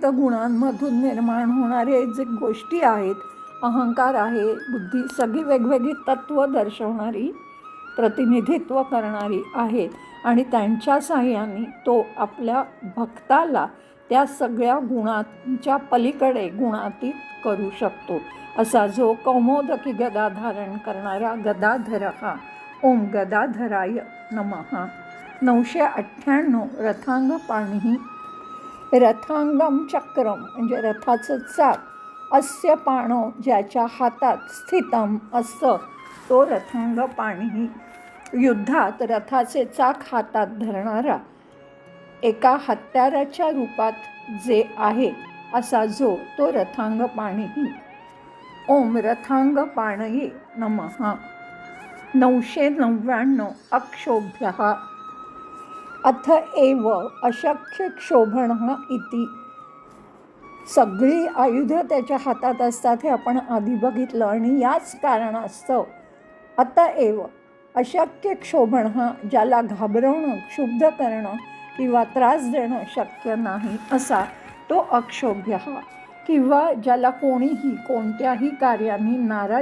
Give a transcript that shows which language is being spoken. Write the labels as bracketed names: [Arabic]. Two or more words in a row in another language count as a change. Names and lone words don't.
[Marathi] गुणांमधून निर्माण होणारे जे गोष्टी आहेत अहंकार आहे बुद्धी सगळी वेगवेगळी तत्त्व दर्शवणारी प्रतिनिधित्व करणारी आहेत आणि त्यांच्या साहाय्याने तो आपल्या भक्ताला त्या सगळ्या गुणांच्या पलीकडे गुणातीत करू शकतो असा जो कौमोदकी गदा धारण करणारा गदाधरः. [Sanskrit] ओम गदाधराय नमः. 998 रथांगपाणिः रथांगम चक्रम [Marathi] म्हणजे रथाचं चाक [Sanskrit] अस्य पाणो [Marathi] ज्याच्या हातात स्थितम असतं तो रथांगपाणिः. युद्धात रथाचे चाक हातात धरणारा एका हत्याराच्या रूपात जे आहे असा जो तो रथांगपाणिः. [Sanskrit] ओम रथांगपाणये नमः. 999 अक्षोभ्यः अथ एव अशक्य क्षोभणः इति. [Marathi] सगळी आयुध त्याच्या हातात असतात हे आपण आधी बघितलं आणि याच कारणास्तव [Sanskrit] अतएव अशक्य क्षोभणः [Marathi] ज्याला घाबरवणं क्षुब्ध करणं किंवा त्रास देणं शक्य नाही असा तो अक्षोभ्यः किंवा ज्याला कोणीही कोणत्याही कार्याने नाराज